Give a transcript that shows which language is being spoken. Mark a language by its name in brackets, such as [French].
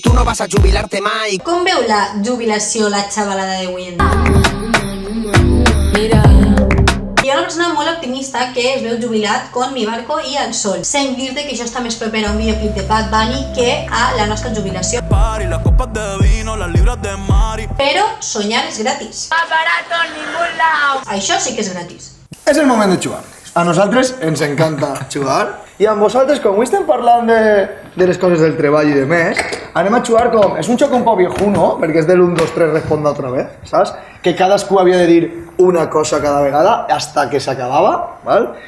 [Spanish] Tú no vas a jubilarte mai. [Catalan] Com veu la jubilació la xavalada d'avui en dia? Hi ha una persona molt optimista que es veu jubilat con Mi Barco i al Sol. Sent dir-te que això està més proper a un videoclip de Bad Bunny que a la nostra jubilació. [Spanish] Party, las copas de vino, las libras de Mari. [Catalan] Però soñar és gratis. [Spanish] Más barato en ningún lado. [Catalan] Això sí que és gratis. És el moment de jugar. A nosaltres ens encanta jugar i amb vosaltres, com avui estem parlant de les coses del treball i de més, anem a jugar com... És un joc un poc viejuno, perquè és del 1, 2, 3, responda otra vez, saps? Que cadascú havia de dir una cosa cada vegada hasta que s'acabava, val?